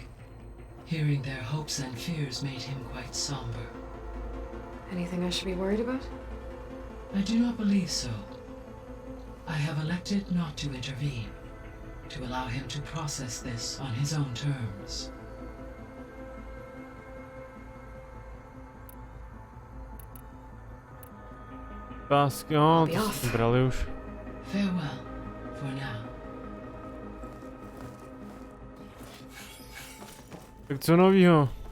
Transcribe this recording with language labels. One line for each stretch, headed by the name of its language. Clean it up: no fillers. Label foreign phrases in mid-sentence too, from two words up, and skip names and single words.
English: Hearing their hopes and fears made him quite somber. Anything I should be worried about? I do not believe so. I have elected not to intervene, to allow him to process this on his own terms.
Czech: Pásky, no, to jsme brali už.
English: Farewell, for now.
Czech: Tak co novýho?